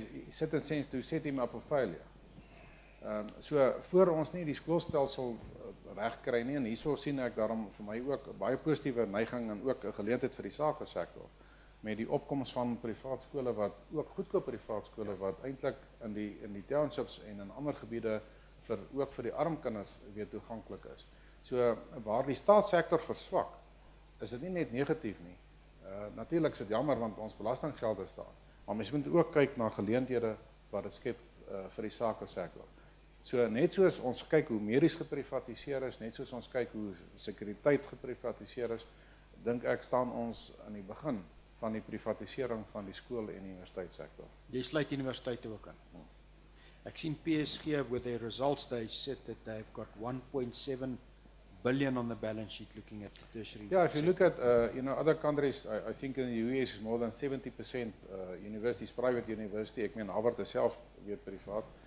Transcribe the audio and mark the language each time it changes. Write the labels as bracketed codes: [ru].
[en] Set in sense to set him up for failure. [af] So voor ons nie die skoolstelsel reg kry nie, en hierso sien ek daarom vir my ook 'n baie positiewe neiging en ook 'n geleentheid vir die sakesektor met die opkoms van privaat skole wat ook goedkoop privaat skole wat eintlik in die townships en in ander gebiede ook vir die arm kinders weer toeganklik is. So waar die staatssektor verswak, is dit nie net negatief nie. Natuurlik is dit jammer want ons belastinggeld is daar. Maar mens moet ook kyk na geleenthede wat dit skep vir die sakesektor. So net soos ons kyk hoe medies geprivatiseer is, net soos ons kyk hoe sekuriteit geprivatiseer is, dink ek staan ons aan die begin van die privatisering van die skool en die universiteitssektor. Jy sluit universiteite ook aan. Ek sien [en] PSG with their results, they said that they've got 1.7 billion on the balance sheet looking at the tertiary. Yeah, if you look at other countries, I think in the US more than 70% universities, private university, [af] ek meen Harvard is self weer privaat.